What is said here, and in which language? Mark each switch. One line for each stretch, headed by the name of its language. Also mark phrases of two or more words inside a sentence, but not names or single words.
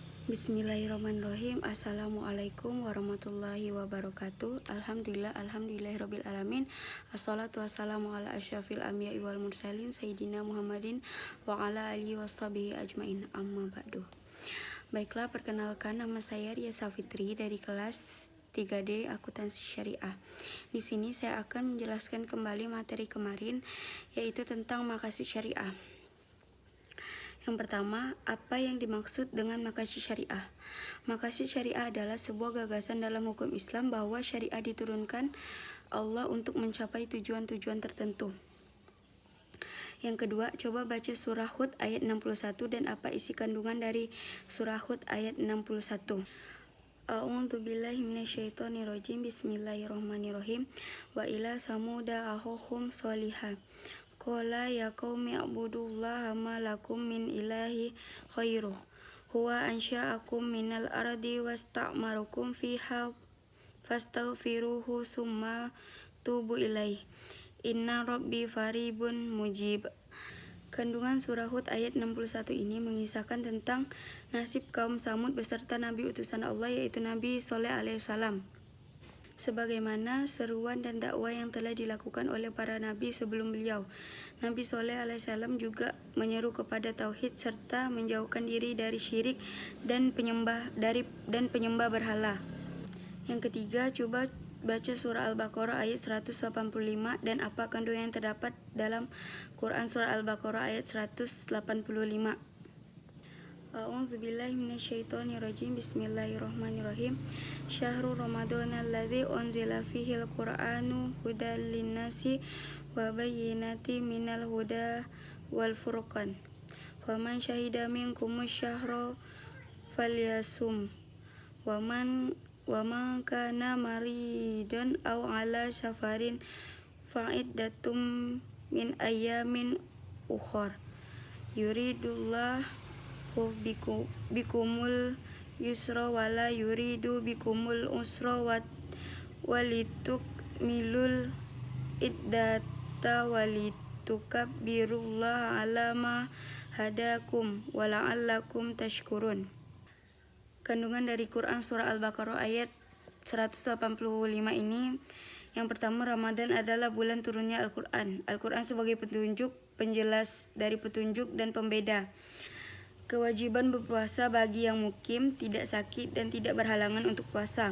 Arabic: بسم الله الرحمن الرحيم. السلام عليكم ورحمة الله وبركاته. الحمد لله رب العالمين. الصلاة والسلام على أشرف الأنبياء والمرسلين سيدنا محمد وعلى آله وصحبه أجمعين. أما بعد.
Indonesian: Baiklah, perkenalkan, nama saya Ria Safitri dari kelas 3D Akuntansi Syariah. Di sini saya akan menjelaskan kembali materi kemarin, yaitu tentang maqasid syariah. Yang pertama, apa yang dimaksud dengan maqasid syariah? Maqasid syariah adalah sebuah gagasan dalam hukum Islam bahwa syariah diturunkan Allah untuk mencapai tujuan-tujuan tertentu. Yang kedua, coba baca surah Hud ayat 61 dan apa isi kandungan dari surah Hud ayat 61.
Arabic: أعوذ بالله من الشيطان الرجيم. بسم الله الرحمن الرحيم. وإلى ثمود أخوهم صالحا. قال يا قوم اعبدوا الله ما لكم من إله غيره. هو أنشأكم من الأرض واستعمركم فيها فاستغفروه ثم توبوا إليه. إن ربي قريب مجيب.
Indonesian: Kandungan surah Hud ayat 61 ini mengisahkan tentang nasib kaum Samud beserta nabi utusan Allah, yaitu Nabi Shaleh alaihissalam. Sebagaimana seruan dan dakwah yang telah dilakukan oleh para nabi sebelum beliau, Nabi Shaleh alaihissalam juga menyeru kepada tauhid serta menjauhkan diri dari syirik dan penyembah berhala. Yang ketiga, coba baca surah Al-Baqarah ayat 185 dan apa kandungan yang terdapat dalam Quran surah Al-Baqarah ayat 185.
Arabic: أعوذ بالله من الشيطان الرجيم. بسم الله الرحمن الرحيم. شهر رمضان الذي أنزل فيه القرآن هدى للناس وبينات من الهدى والفرقان. فمن شهد منكم الشهر فليصمه ومن كان مريضا أو على سفر فعدة من أيام أخر. يريد الله بكم اليسر ولا يريد بكم العسر ولتكملوا العدة ولتكبروا الله على ما هداكم ولعلكم تشكرون.
Indonesian: Kandungan dari Quran surah Al-Baqarah ayat 185 ini, yang pertama, Ramadan adalah bulan turunnya Al-Quran. Al-Quran sebagai petunjuk, penjelas dari petunjuk dan pembeda. Kewajiban berpuasa bagi yang mukim, tidak sakit dan tidak berhalangan untuk puasa.